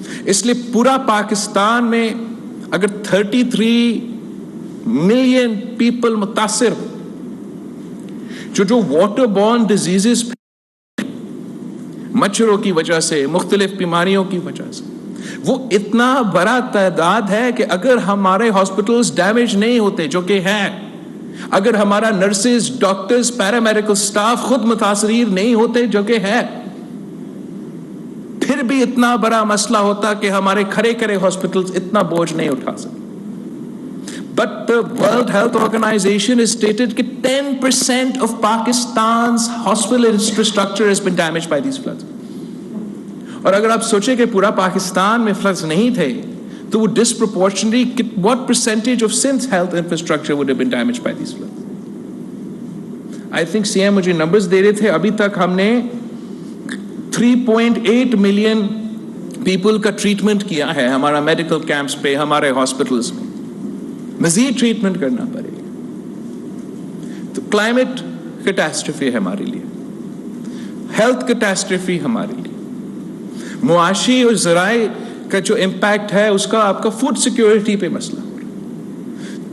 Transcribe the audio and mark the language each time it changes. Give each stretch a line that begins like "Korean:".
Urdu: اس لیے پورا پاکستان میں اگر 33 ملین پیپل متاثر ہو, جو واٹر بورن ڈیزیزز مچھروں کی وجہ سے, مختلف بیماریوں کی وجہ سے, وہ اتنا بڑا تعداد ہے کہ اگر ہمارے ہاسپٹلز ڈیمیج نہیں ہوتے, جو کہ ہیں, اگر ہمارا نرسز, ڈاکٹرز, پیرامیڈیکل سٹاف خود متاثرین نہیں ہوتے, جو کہ ہے, پھر بھی اتنا بڑا مسئلہ ہوتا کہ ہمارے کھڑے ہاسپٹلز اتنا بوجھ نہیں اٹھا سکتے.
English: But the World Health Organization has stated that 10% of Pakistan's hospital infrastructure has been damaged by these floods.
Urdu: اور اگر آپ سوچیں کہ پورا پاکستان میں floods نہیں تھے, تو وہ
English: disproportionately what percentage of Sindh's health infrastructure would have been damaged by these floods? I think
Urdu: CM مجھے نمبرز دے رہے تھے, ابھی تک ہم نے 3.8 ملین پیپل کا ٹریٹمنٹ کیا ہے ہمارا میڈیکل کیمپس پہ, ہمارے ہاسپٹلز میں. مزید ٹریٹمنٹ کرنا پڑے گا. تو کلائمیٹ کیٹاسٹرفی ہے ہمارے لیے, ہیلتھ کیٹاسٹرفی ہمارے لیے, معاشی اور زرعی کا جو امپیکٹ ہے اس کا آپ کا فوڈ سیکیورٹی پہ مسئلہ ہو رہا ہے.